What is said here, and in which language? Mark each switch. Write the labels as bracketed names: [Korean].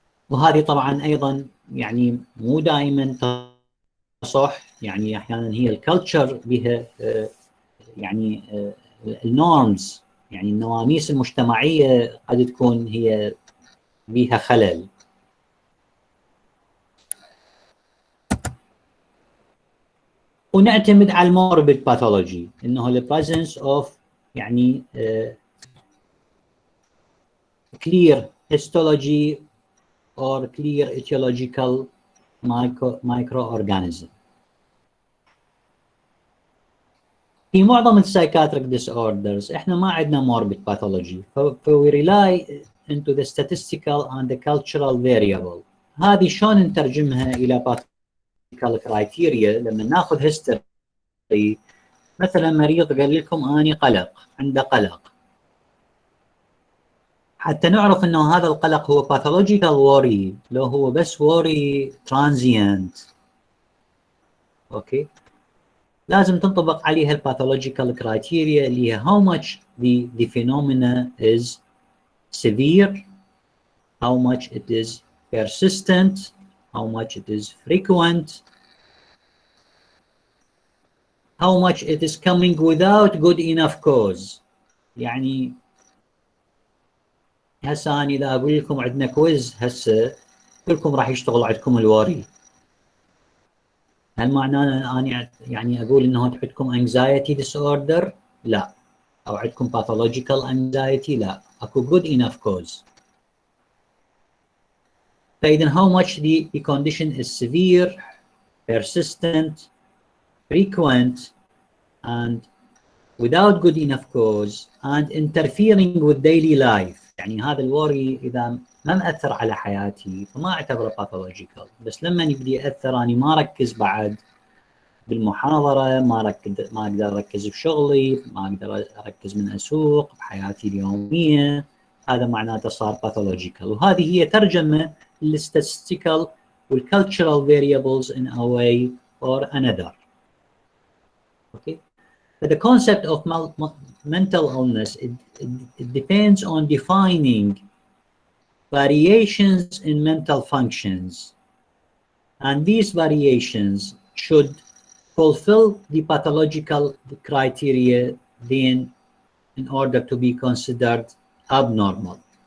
[Arabic] وهذه طبعا أيضا يعني مو دائما صح. يعني أحيانا هي الكالتشر بها يعني النورمز، يعني النواميس المجتمعية قد تكون هي بها خلل. ونعتمد على الموربيد باثولوجي، [English] انه ال presence of يعني clear histology or clear etiological microorganism. [Arabic] في معظم السايكاتريك [English] disorders [Arabic] احنا ما عندنا [English] morbid pathology، we rely into the statistical and the cultural variable. [Arabic] هذه شلون نترجمها الى pathological criteria؟ لما ناخذ history، مثلا مريض قال لكم اني قلق، عنده قلق، حتى نعرف انه هذا القلق هو [English] pathological worry [Arabic] لو هو بس [English] worry transient. [Arabic] اوكي، لازم تنطبق عليها الباثولوجيكال كرايتيريا اللي هي [English] how much the phenomena is severe, how much it is persistent, how much it is frequent, how much it is coming without good enough cause. [Arabic] يعني هسه أنا إذا أقول لكم عندنا كويز هسه كلكم راح يشتغل عندكم الوري، هل معناه أنا يعني أقول إنه عندكم anxiety disorder؟ لا. أو عندكم pathological anxiety؟ لا. أكو [English] good enough cause. [Arabic] فإذا [English] how much the condition is severe, persistent, frequent, and without good enough cause and interfering with daily life. [Arabic] يعني هذا الوري إذا ما مأثر على حياتي فما أعتبره pathological. بس لما يبدي يأثر أنا ما أركز بعد بالمحاضرة، ما أقدر أركز بشغلي، ما أقدر أركز من أسوق بحياتي اليومية، هذا معناته صار pathological. وهذه هي ترجمة للstatistical والcultural variables [English] in a way or another. [Arabic] Okay. [English] But the concept of mental illness, it depends on defining variations in mental functions, and these variations should fulfill the pathological criteria then in order to be considered abnormal.